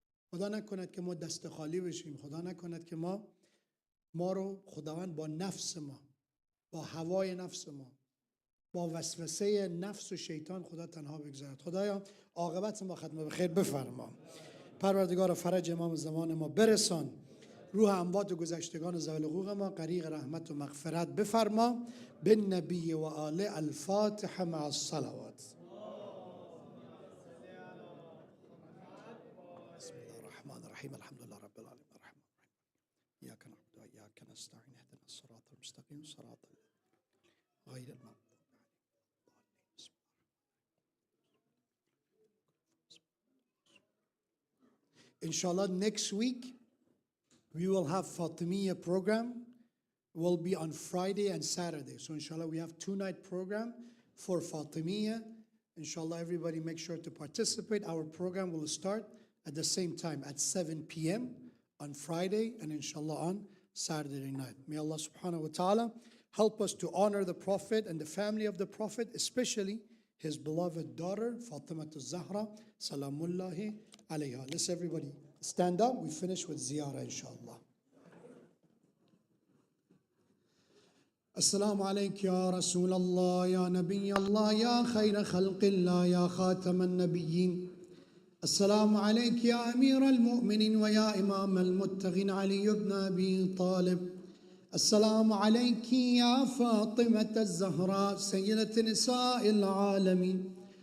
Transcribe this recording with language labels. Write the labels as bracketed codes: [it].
[fa] خدا نکند که ما دست خالی بشیم. خدا نکند که ما رو خداوند با نفس ما، با هوای نفس ما، با وسوسه نفس و شیطان خدا تنها بگذارد. خدایا عاقبت ما ختم به خیر بفرما. پروردگار فرج امام زمان ما برسان. روح اموات و گذشتگان ذوی الحقوق ما غریق رحمت و مغفرت بفرما. [ar] بالنبی و آل الفاتحه مع الصلوات. بسم الله الرحمن الرحیم. الحمد لله رب العالمین الرحمن الرحیم ایاک نعبد و ایاک نستعین اهدنا الصراط المستقیم صراط غیر المغضوب. [en] Inshallah, next week we will have Fatimiyya program. Will be on Friday and Saturday. So inshallah, we have 2-night program for Fatimiyya. Inshallah, everybody make sure to participate. Our program will start at the same time at 7 p.m. on Friday and inshallah on Saturday night. May Allah subhanahu wa ta'ala help us to honor the Prophet and the family of the Prophet, especially his beloved daughter, Fatima al-Zahra, salamullahi alayha. Let's everybody stand up. We finish with ziyarah, inshallah. [ar] السلام عليك يا رسول الله يا نبي الله يا خير خلق الله يا خاتم النبيين. السلام عليك يا أمير المؤمنين ويا إمام المتقين علي بن أبي طالب. السلام عليك يا فاطمة الزهراء سيدة نساء العالمين.